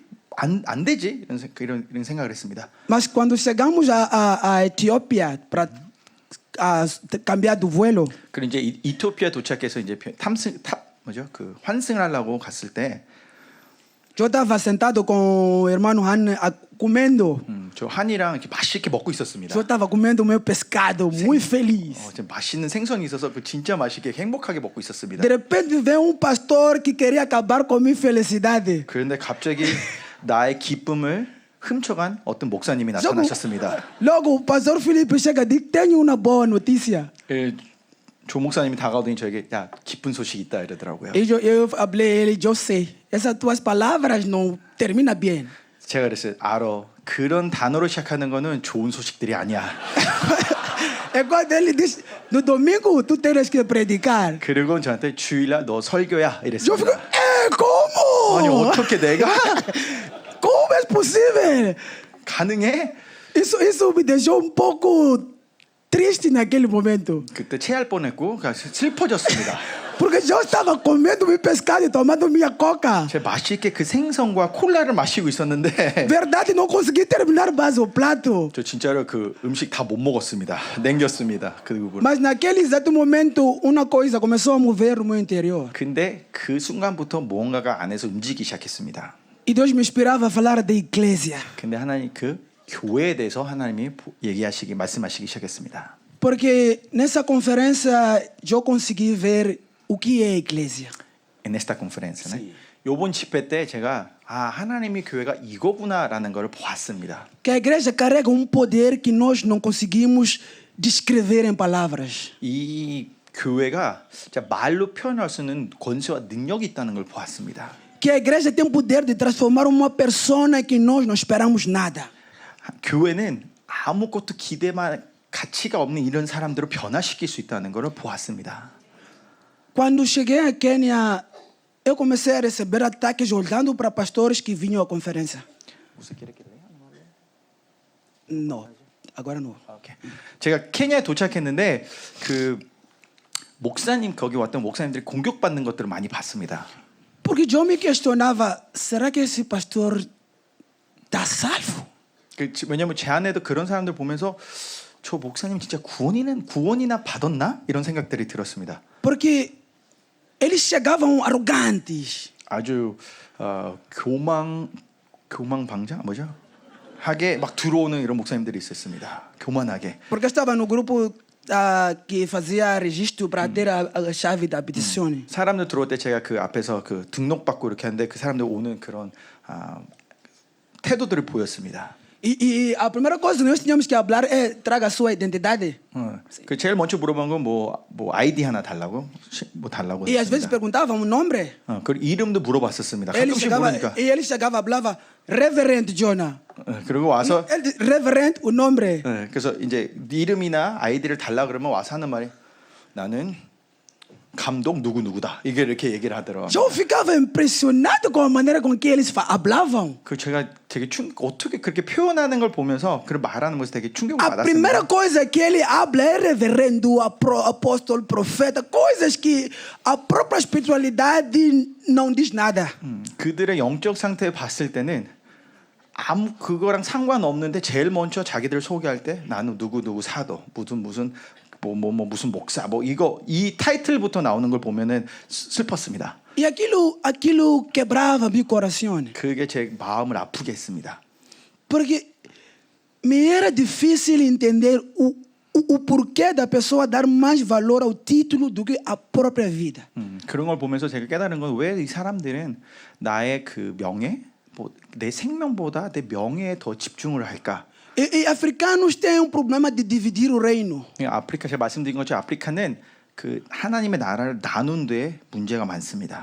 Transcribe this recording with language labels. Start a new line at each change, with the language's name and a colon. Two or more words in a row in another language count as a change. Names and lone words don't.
Korean: 안 되지? 이런 생각을 했습니다.
Portuguese: Mas quando chegamos a Etiópia para cambiar do vuelo,
Korean: 그리고 이제 이토피아 도착해서 이제 환승을 하려고 갔을 때
Portuguese: eu estava sentado com o irmão Han comendo.
Korean: 저 한이랑 이렇게 맛있게 먹고 있었습니다.
Portuguese: Eu estava comendo meu pescado, muito feliz.
Korean: 좀 맛있는 생선이 있어서 그 진짜 맛있게 행복하게 먹고 있었습니다.
Portuguese: De repente veio pastor que queria acabar com minha felicidade.
Korean: 그런데 갑자기 나의 기쁨을 훔쳐간 어떤 목사님이 나타나셨습니다.
Portuguese: Logo o pastor Felipe chega e diz: tenho uma boa notícia.
Korean: 조 목사님이 다가오더니 저에게 야 기쁜 소식 있다 이러더라고요.
Portuguese: E eu falei a ele, eu sei, essas tuas palavras não terminam bem.
Korean: 제가 그랬어요. 알아. 그런 단어로 시작하는 거는 좋은 소식들이 아니야.
Portuguese: É quando ele disse, no domingo tu tens que predicar.
Korean: 그리고 저한테 주일날 너 설교야
Portuguese: Eu fico,
Korean: 이랬습니다.
Portuguese: como?
Korean: 아니 어떻게 내가
Portuguese: Como é possível?
Korean: 가능해?
Portuguese: Isso me deixou um pouco triste naquele momento.
Korean: 그때 체할 뻔했고 슬퍼졌습니다.
Portuguese: Porque eu estava comendo meu pescado e tomando minha coca.
Korean: 제가 맛있게 그 생선과 콜라를 마시고 있었는데
Portuguese: Verdade, não consegui terminar mais o prato.
Korean: 저 진짜로 그 음식 다 못 먹었습니다. 남겼습니다. 그 부분.
Portuguese: Mas naquele exato momento, uma coisa começou a mover no meu interior.
Korean: 근데 그 순간부터 무언가가 안에서 움직이기 시작했습니다.
Portuguese: E Deus me inspirava a falar da igreja.
Korean: 근데 하나님 그 교회에 대해서 하나님이 말씀하시기 시작했습니다.
Portuguese: Porque nessa conferência eu consegui ver o que é a igreja.
Spanish: En esta
Korean: conference는 요번 집회 때 제가 하나님의 교회가 이거구나라는 걸 보았습니다.
Portuguese: Que a igreja carrega um poder que nós não conseguimos descrever em palavras.
Korean: 이 교회가 진짜 말로 표현할 수 있는 권세와 능력이 있다는 걸 보았습니다.
Portuguese: Que a igreja tem poder de transformar uma persona que nós não esperamos nada.
Korean: 교회는 아무것도 기대만 가치가 없는 이런 사람들을 변화시킬 수 있다는 걸 보았습니다.
Portuguese: Quando cheguei a Quênia, eu comecei a receber ataques olhando para pastores que vinham à conferência. Não, agora não.
Korean: 오케이. 제가 케냐에 도착했는데 그 목사님 거기 왔던 목사님들이 공격받는 것들을 많이 봤습니다.
Portuguese: Porque eu me questionava, será que esse pastor está salvo?
Korean: 왜냐하면 제 안에도 그런 사람들 보면서 저 목사님 진짜 구원이나 받았나 이런 생각들이 들었습니다.
Portuguese: Porque eles chegavam arrogantes.
Korean: 아주 교망방자 뭐죠? 하게 막 들어오는 이런 목사님들이 있었습니다. 교만하게.
Portuguese: Porque eu estava no grupo que fazia registro para ter a chave da petição.
Korean: 사람들 들어올 때 제가 그 앞에서 그 등록받고 이렇게 하는데 그 사람들 오는 그런 태도들을 보였습니다.
Portuguese: E a primeira coisa que nós tínhamos que falar é traga a sua identidade.
Korean: 그 제일 먼저 물어본 건 뭐 아이디 하나 달라고 뭐 달라고
Portuguese: E às vezes
Korean: 했습니다.
Portuguese: perguntavam o nome.
Korean: 그리고 이름도 물어봤었습니다.
Portuguese: Ele
Korean: 가끔씩
Portuguese: chegava,
Korean: 모르니까.
Portuguese: e ele chegava e falava Reverend Jonah.
Korean: 그리고 와서
Portuguese: Ele disse, Reverend o nome.
Korean: 그래서 이제 이름이나 아이디를 달라 그러면 와서 하는 말이 나는 감독 누구누구다. 이게 이렇게 얘기를 하더라고요.
Portuguese: Eu ficava impressionado com a maneira com que eles falavam.
Korean: 그 제가 되게 어떻게 그렇게 표현하는 걸 보면서 그 말하는 것에 되게 충격을
Portuguese: A primeira
Korean: 받았습니다.
Portuguese: coisa que ele habla é reverendo, apóstolo, profeta, coisas que a própria espiritualidade não diz nada.
Korean: 그들의 영적 상태 봤을 때는 아무 그거랑 상관없는데 제일 먼저 자기들 소개할 때 나는 누구 사도 무슨 무슨 목사 이 타이틀부터 나오는 걸 보면은 슬펐습니다.
Portuguese: E aquilo quebrava meu coração.
Korean: 그게 제 마음을 아프게 했습니다.
Portuguese: Porque me era difícil entender o porquê da pessoa dar mais valor ao título do que à própria vida.
Korean: 그런 걸 보면서 제가 깨달은 건 왜 이 사람들은 나의 그 명예, 내 생명보다 내 명예에 더 집중을 할까?
Portuguese: E africanos têm problema de dividir o reino.
Korean: 아프리카 제가 말씀드린 것처럼 아프리카는 그 하나님의 나라를 나눈 데 문제가 많습니다.